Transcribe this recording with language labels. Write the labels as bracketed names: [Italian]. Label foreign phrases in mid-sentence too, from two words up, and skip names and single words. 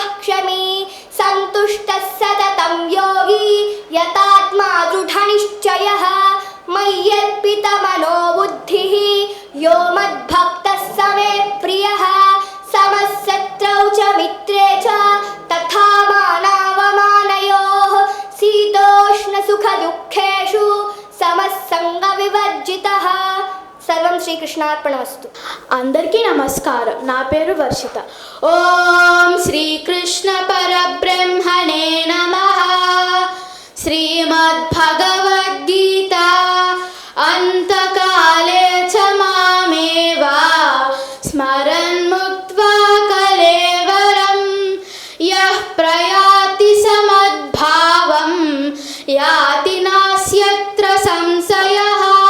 [Sanskrit] क्षमी सन्तुष्टः सततं योगी यतात्मा दृढनिश्चयः मय्यर्पितमनो बुद्धिः यो मद्भक्तः स मे प्रियः समशत्रौ च मित्रे च तथा मानावमानयोः शीतोष्णसुखदुःखेषु समस्संगविवर्जितः. సర్వం శ్రీకృష్ణార్పణమస్తు. [Telugu] అందరికీ నమస్కారం. నా పేరు వర్షిత. [Sanskrit] ఓం శ్రీకృష్ణ పరబ్రహ్మణే నమః. శ్రీమద్భగవద్గీత అంతకాలే చ మామేవా స్మరన్ ముక్త్వా కలేవరం యః ప్రయాతి సమద్భావం యాతి నాస్యత్ర సంశయః.